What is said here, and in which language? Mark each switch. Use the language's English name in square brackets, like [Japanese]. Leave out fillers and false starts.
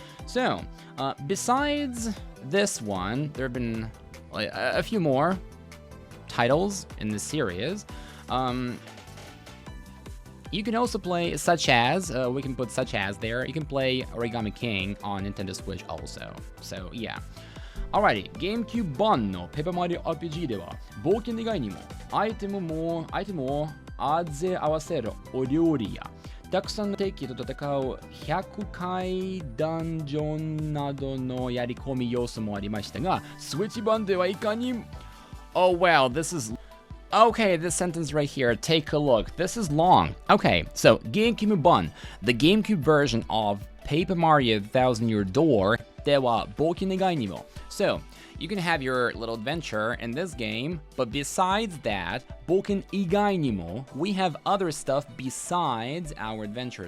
[English] So, besides this one, there have been a few more titles in this series. you can also play such as, we can put such as there, you can play Origami King on Nintendo Switch also. So, yeah. [Japanese] Alrighty, GameCube 版の Paper Mario RPG では、冒険以外にも、アイテムを混ぜ合わせるお料理や、たくさんの敵と戦う100回ダンジョンなどのやり込み要素もありましたが、スイッチ版ではいかに... [English] Oh, well, this is... Okay, this sentence right here, take a look. This is long. Okay, so GameCube 版, the GameCube version of Paper Mario Thousand Year Door, [Japanese] では冒険以外にも. [English] So, you can have your little adventure in this game, but besides that, [Japanese] 冒険以外にも, [English] we have other stuff besides our adventure.